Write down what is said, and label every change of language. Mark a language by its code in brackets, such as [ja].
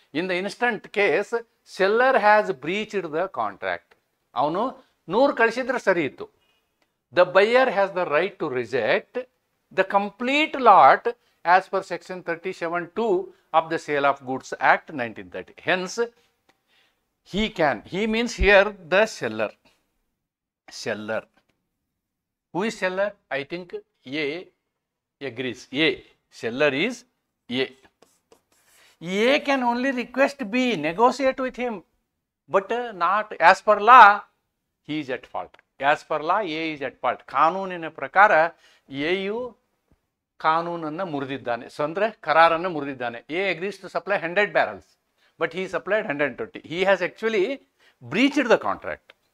[en] In the instant case, seller has breached the contract. [kn] ಅವನು 100 ಕಳಿಸಿದ್ರೆ ಸರಿ ಇತ್ತು. [en] The buyer has the right to reject the complete lot as per section 37(2) of the Sale of Goods Act 1930. Hence, he means here the seller. Who is seller? I think A agrees. Seller is A. A can only request B, negotiate with him, but not as per law. He is at fault. As per law, A is at fault. [kn] ಕಾನೂನಿನ ಪ್ರಕಾರ AU ಕಾನೂನನ್ನು ಮುರಿದಿದ್ದಾನೆ, ಅಂದ್ರೆ ಕರಾರನ್ನು ಮುರಿದಿದ್ದಾನೆ. [en] A agrees to supply 100 barrels, but he supplied 120. He has actually breached the contract.